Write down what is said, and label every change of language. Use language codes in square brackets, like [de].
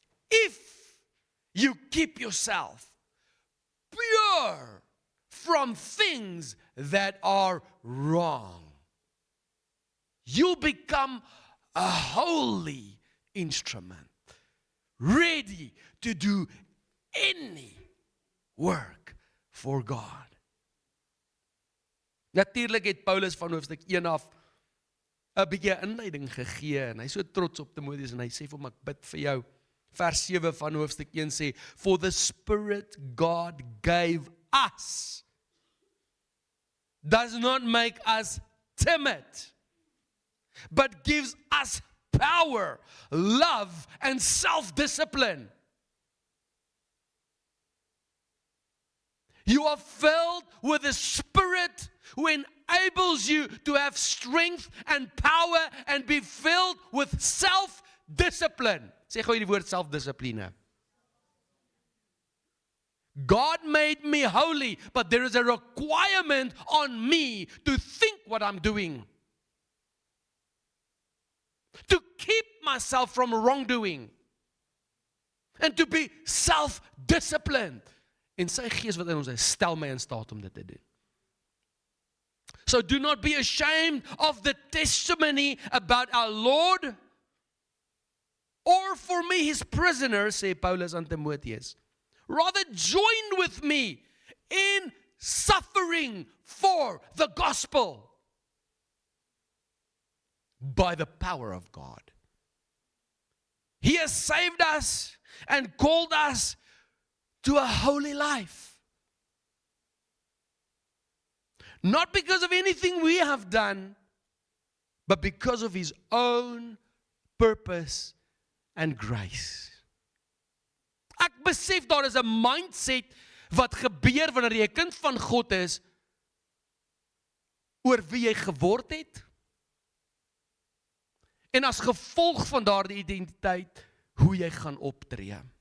[en] If you keep yourself pure from things that are wrong, you become a holy instrument, ready to do any work for God. [af] Natuurlik het Paulus van hoofstuk 1 af 'n bietjie inleiding gegee en hy is so trots op Timoteus en hy sê vir hom, ek bid vir jou. Vers 7 van hoofstuk 1 sê, [en] for the Spirit God gave us does not make us timid, but gives us power, love, and self-discipline. You are filled with the Spirit who enables you to have strength and power and be filled with self-discipline. [af] Sê gou die woord self-dissipline. [en] God made me holy, but there is a requirement on me to think what I'm doing. To keep myself from wrongdoing. And to be self-disciplined. [af] En sy gees wat in ons is, stel my in staat om dit te doen. [en] So do not be ashamed of the testimony about our Lord, or for me his prisoner, [af] sê Paulus aan Timoteus. [en] Rather join with me in suffering for the gospel by the power of God. He has saved us and called us to a holy life. Not because of anything we have done, but because of his own purpose and grace. [af] Ek besef daar is 'n mindset wat gebeur wanneer jy 'n kind van God is oor wie jy geword het En as gevolg van daardie identiteit, hoe jy gaan optree.